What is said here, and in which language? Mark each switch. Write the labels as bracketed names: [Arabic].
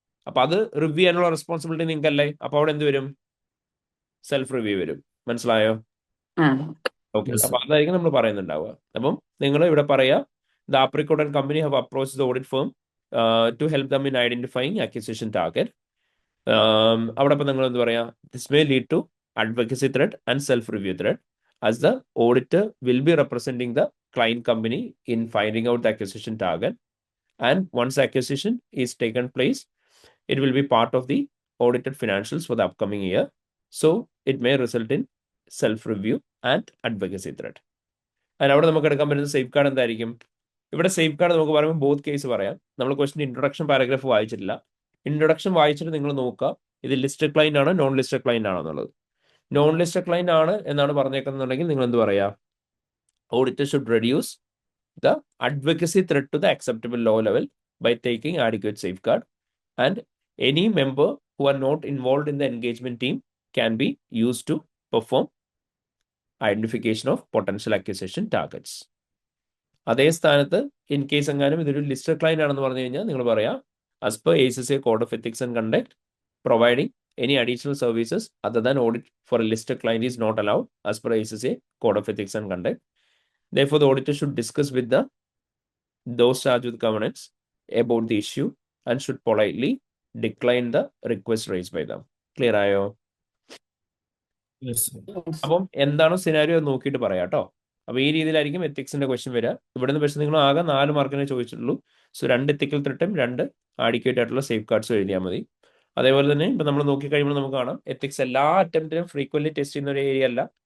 [Malayalam] അപ്പൊ അത് റിവ്യൂ ചെയ്യാനുള്ള റെസ്പോൺസിബിലിറ്റി നിങ്ങൾക്കല്ലേ? അപ്പൊ അവിടെ എന്ത് വരും? സെൽഫ് റിവ്യൂ വരും. മനസ്സിലായോ? ഓക്കെ, അപ്പൊ അതായിരിക്കും നമ്മൾ പറയുന്നുണ്ടാവുക. അപ്പം നിങ്ങൾ ഇവിടെ പറയാ [English] The Apricot and company have approach the audit firm to help them in identifying acquisition target. [Malayalam] അവിടെ ഇപ്പം നിങ്ങൾ എന്ത് പറയാ? [English] This may lead to advocacy threat and self-review threat, as the auditor will be representing the client company in finding out the acquisition target, and once the acquisition is taken place, it will be part of the audited financials for the upcoming year, so it may result in self-review and advocacy threat. [Malayalam] And അവിടെ നമുക്ക് എടുക്കാൻ പറ്റുന്ന safe guard എന്തായിരിക്കും? ഇവിടെ safe guard നമുക്ക് പറയുമ്പോൾ both case പറയാം. നമ്മൾ ക്വസ്റ്റ്യൻ ഇൻട്രൊഡക്ഷൻ പാരഗ്രാഫ് വായിച്ചിട്ടില്ല. ഇൻട്രൊഡക്ഷൻ വായിച്ചിട്ട് നിങ്ങൾ നോക്കുക ഇത് ലിസ്റ്റഡ് ക്ലൈന്റ് ആണോ നോൺ ലിസ്റ്റഡ് ക്ലൈന്റ് ആണോ എന്നുള്ളത്. നോൺ ലിസ്റ്റഡ് ക്ലൈന്റ് ആണ് എന്നാണ് പറഞ്ഞേക്കുന്നുണ്ടെങ്കിൽ നിങ്ങൾ എന്ത് പറയാ? [English] Auditor should reduce the advocacy threat to the acceptable low level by taking adequate safeguard, and any member who are not involve in the engagement team can be use to perform identification of potential acquisition targets. [Malayalam] അതേ സ്ഥാനത്ത് in case എങ്ങാനും ഇതൊരു listed client ആണെന്ന് പറഞ്ഞു കഴിഞ്ഞാൽ നിങ്ങൾ പറയാം [English] As per ACCA code of ethics and conduct providing any additional services other than audit for a listed client is not allowed as per ACCA code of ethics and conduct. Therefore, the auditor should discuss with those charged with governance about the issue and should politely decline the request raised by them. [Malayalam] Clear ayo? അപ്പം എന്താണോ scenario നോക്കിയിട്ട് പറയാം കേട്ടോ. അപ്പൊ ഈ രീതിയിലായിരിക്കും എത്തിക്സിന്റെ question വരിക. ഇവിടുന്ന് പക്ഷേ നിങ്ങൾ ആകെ 4 മാർക്കിനെ ചോദിച്ചിട്ടുള്ളൂ. സോ 2 എത്തിക്കൽ ത്രെട്ടും 2 ആഡിക്വേറ്റ് ആയിട്ടുള്ള സേഫ് ഗാർഡ്സും എഴുതിയാൽ മതി. അതേപോലെ തന്നെ ഇപ്പൊ നമ്മൾ നോക്കി കഴിയുമ്പോൾ നമുക്ക് കാണാം എത്തിക്സ് എല്ലാ അറ്റംപ്റ്റിനും ഫ്രീക്വന്റ് ടെസ്റ്റ് ചെയ്യുന്ന ഒരു ഏരിയ അല്ല.